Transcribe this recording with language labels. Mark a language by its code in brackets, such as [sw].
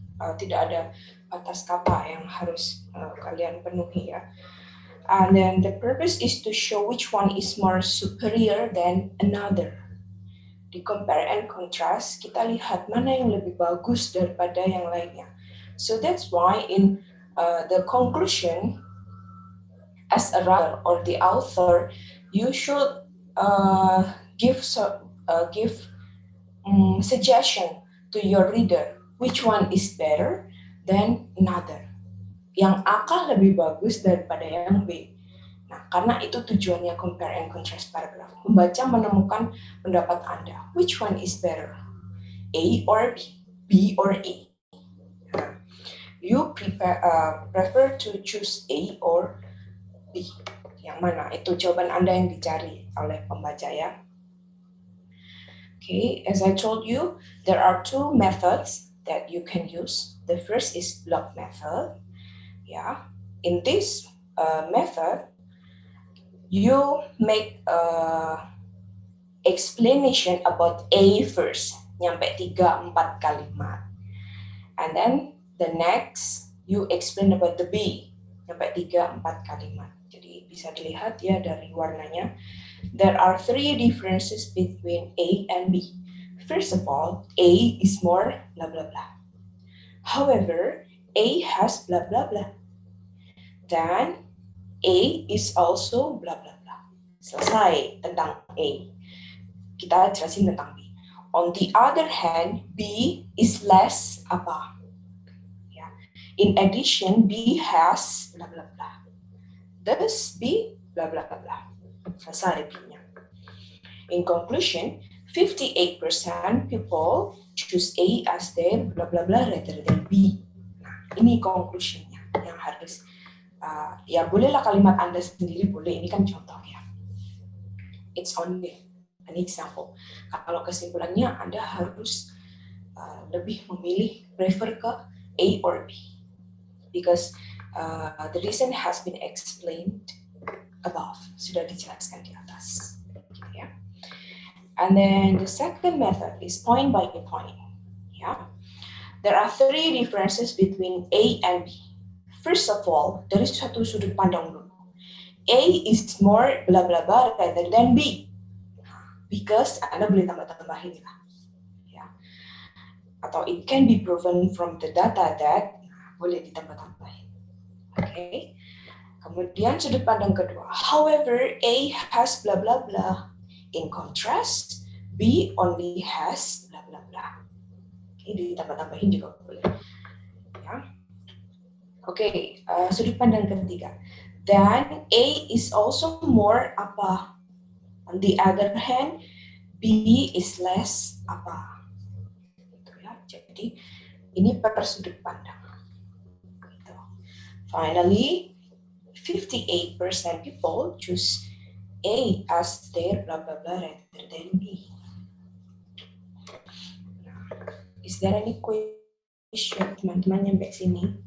[id] Tidak ada batas kata yang harus kalian penuhi ya. [en] And then the purpose is to show which one is more superior than another. [id] Di compare and contrast, kita lihat mana yang lebih bagus daripada yang lainnya. [en] So that's why in the conclusion, as a writer or the author, you should give suggestion to your reader which one is better than another. [id] Yang A kah lebih bagus daripada yang B. Nah, karena itu tujuannya compare and contrast paragraph. Pembaca menemukan pendapat Anda. [en] Which one is better? A or B? B or A? Nah, you prefer to choose A or B? [id] Yang mana? Itu jawaban Anda yang dicari oleh pembaca ya. [en] Okay, as I told you, there are two methods that you can use. The first is block method. Yeah, in this method, you make explanation about A first, [id] nyampe 3-4 kalimat. [en] And then the next, you explain about the B, [id] nyampe 3-4 kalimat. Jadi bisa dilihat ya dari warnanya. [en] There are 3 differences between A and B. First of all, A is more blah blah blah. However, A has blah blah blah. Then A is also blah blah blah. [id] Selesai tentang A. Kita jelasin tentang B. [en] On the other hand, B is less apa? Ya. In addition, B has blah blah blah. Thus, B blah blah blah. [id] Selesai B-nya. [en] In conclusion, 58% people choose A as their blah blah blah rather than B. [id] Nah, ini conclusionnya yang harus ya bolehlah kalimat Anda sendiri boleh, ini kan contoh ya. [en] It's only an example. [id] Kalau kesimpulannya Anda harus lebih memilih [en] prefer ke A or B because the reason has been explained above, [id] sudah dijelaskan di atas. Gitu ya. [en] And then the second method is point by point. Yeah. There are 3 differences between A and B. First of all, [id] dari satu sudut pandang dulu. [en] A is more blah blah blah rather than B. Because [id] Anda boleh tambah-tambahin lah. Ya. Atau [en] it can be proven from the data that [id] boleh ditambah-tambahin. [en] Okay. [id] Kemudian sudut pandang kedua. [en] However, A has blah blah blah. In contrast, B only has blah blah blah. [id] Ini ditambah-tambahin juga boleh. Ya. Oke, sudut pandang ketiga. [en] Then A is also more apa? On the other hand, B is less apa? [id] Gitu ya. Jadi ini per sudut pandang. Gitu. [en] Finally, 58% people choose A as their blah blah blah rather than B. Is there any question [id] teman-teman sampai sini?